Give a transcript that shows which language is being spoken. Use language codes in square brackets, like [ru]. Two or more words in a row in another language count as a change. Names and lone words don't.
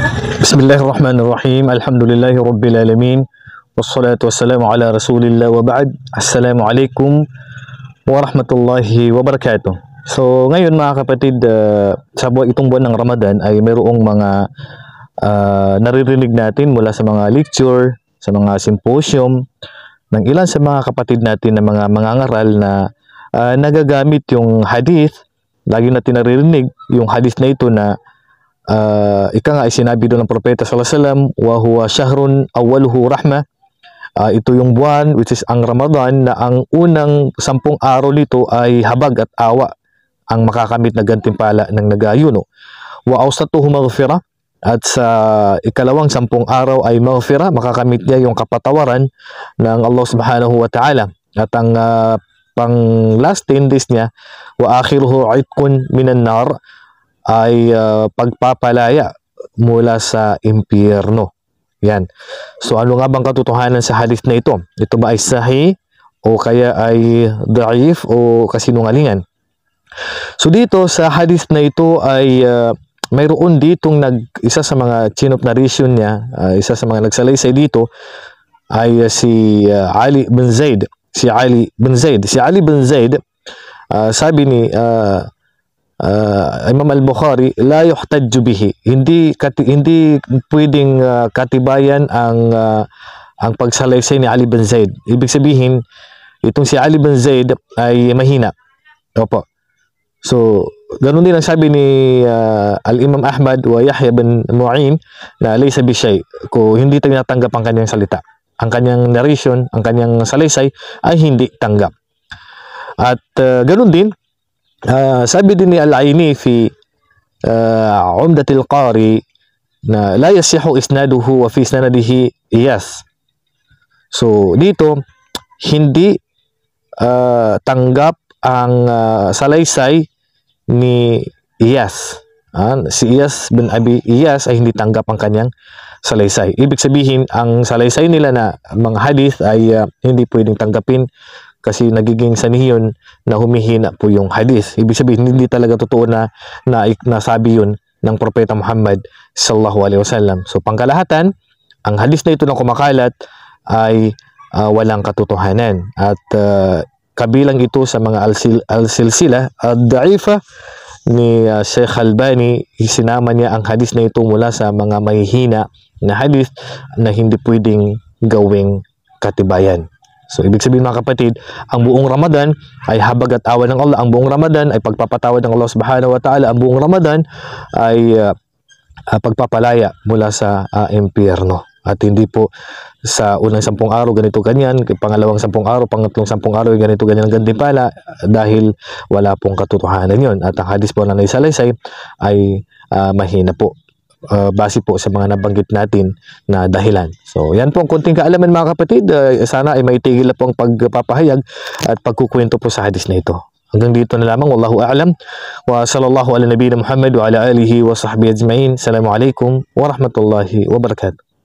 [ar] بسم الله الرحمن الرحيم. الحمد لله رب العالمين. والصلاة والسلام على رسول الله وبعد. السلام عليكم ورحمة الله وبركاته. [tl] So ngayon mga kapatid, itong buwan ng Ramadan ay mayroong mga naririnig natin mula sa mga lecture, sa mga symposium ng ilan sa mga kapatid natin na mga mangangaral na nagagamit yung hadith. Lagi natin naririnig yung hadith na ito na ika nga ay sinabi doon ng propeta [ar] صلى الله عليه وسلم, وهو شهر أوله رحمة. [tl] Ito yung buwan [en] which is [tl] ang Ramadan na ang unang 10 araw nito ay habag at awa ang makakamit na gantimpala ng nag-aayuno. [ar] وأوسطه مغفرة, [tl] at sa ikalawang 10 araw ay maghfirah, makakamit niya yung kapatawaran ng Allah [ar] سبحانه وتعالى. [tl] At ang pang [en] last 10 days [tl] niya, [ar] وآخره عتق من النار, [tl] ay pagpapalaya mula sa impyerno. Yan. So ano nga bang katotohanan sa hadith na ito? Ito ba ay sahih o kaya ay da'if o kasinungalingan? So dito sa hadith na ito ay mayroon ditong isa sa mga [en] chain of narration [tl] niya, isa sa mga nagsalaysay dito ay si Ali bin Zaid. Si Ali bin Zaid, sabi ni Imam al-Bukhari, [ar] لا يحتج به, [tl] hindi pwedeng katibayan ang pagsalaysay ni Ali bin Zaid. Ibig sabihin, itong si Ali bin Zaid ay mahina. Opo. So, ganun din ang sabi ni al-Imam Ahmad wa Yahya bin Mu'in na [ar] ليس بشيء, [tl] kung hindi tinatanggap ang kanyang salita, ang kanyang narration, ang kanyang salaysay ay hindi tanggap. At ganun din sabi din ni Al-Aini fi Umdatil Qari na [ar] لا يصح إسناده وفي سنده إياس. [tl] So dito hindi tanggap ang salaysay ni Iyas. Si Iyas bin Abi Iyas ay hindi tanggap ang kanyang salaysay. Ibig sabihin, ang salaysay nila na mga hadith ay hindi pwedeng tanggapin kasi nagiging sanhi na humihina po yung hadith. Ibig sabihin, hindi talaga totoo na nasabi yun ng Propeta Muhammad [ar] صلى الله عليه وسلم. [tl] So pangkalahatan, ang hadith na ito na kumakalat ay walang katotohanan. At kabilang ito sa mga al-silsila ad-da'ifa ni Sheikh Albani. Isinama niya ang hadith na ito mula sa mga mahihina na hadith na hindi pwedeng gawing katibayan. So, ibig sabihin mga kapatid, ang buong Ramadan ay habag at awa ng Allah. Ang buong Ramadan ay pagpapatawad ng Allah [ar] سبحانه وتعالى. [tl] Ang buong Ramadan ay pagpapalaya mula sa impyerno. At hindi po sa unang 10 araw ganito ganyan, pangalawang 10 araw, pangatlong 10 araw ganito ganyan ang gantimpala, dahil wala pong katotohanan yon. At ang hadis po na naisalaysay ay mahina po. Base po sa mga nabanggit natin na dahilan. So, yan po ang konting kaalaman mga kapatid. Sana ay maitigil na po ang pagpapahayag at pagkukwento po sa hadis na ito. Hanggang dito na lamang. [ar] والله أعلم. وصلى الله على نبينا محمد وعلى آله وصحبه أجمعين. السلام عليكم ورحمة الله وبركاته.